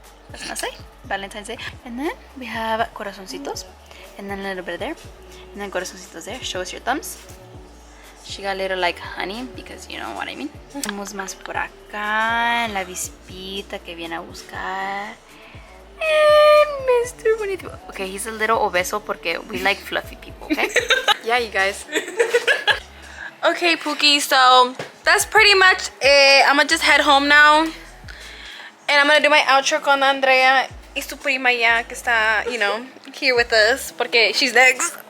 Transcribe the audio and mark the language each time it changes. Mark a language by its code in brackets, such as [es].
[en] Let's not say Valentine's Day. And then we have corazoncitos, and then a little bit there, and then corazoncitos there. Show us your thumbs. She got little like honey, because you know what I mean. [es] Tenemos más por acá en la vispita que viene a buscar. [en] And Mr. Bonito. Okay, he's a little obeso porque we like fluffy people, okay? Yeah, you guys. okay, Pookie, so that's pretty much it. I'm gonna just head home now. And I'm gonna do my outro [es] con Andrea y su prima ya que está, [en] you know, here with us porque she's next.